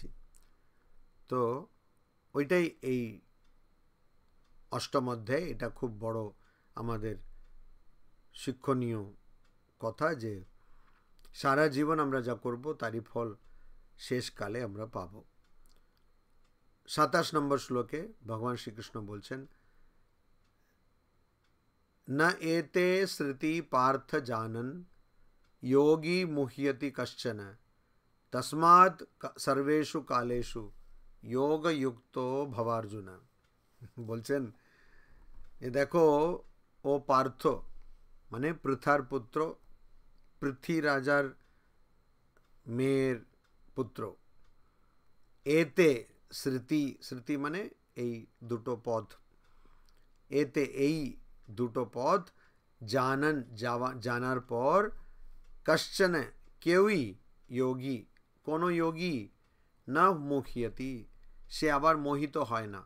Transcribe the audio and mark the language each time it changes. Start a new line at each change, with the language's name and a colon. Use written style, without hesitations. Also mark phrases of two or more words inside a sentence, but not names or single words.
Bangla: তো ওইটাই এই অষ্টম অধ্যায়, এটা খুব বড় আমাদের শিক্ষণীয় কথা, যে সারা জীবন আমরা যা করব তারই ফল শেষকালে আমরা পাব। 27 নম্বর শ্লোকে ভগবান শ্রীকৃষ্ণ বলছেন,
Sanskrit: न एते श्रुति पार्थ जानन योगी मुह्यति कश्चन तस्मात् सर्वेषु कालेषु योग युक्तो भवार्जुन।
Bangla: বলছেন এ দেখো ও পার্থ, মানে পৃথার পুত্র, পৃথ্বী রাজার মেয়ের পুত্র, এতে স্মৃতি, স্মৃতি মানে এই দুটো পদ, এতে এই দুটো পদ, জানান জানার পর, কশ্চন কেউই, যোগী কোনো যোগী, না মুহ্যতি সে আবার মোহিত হয় না।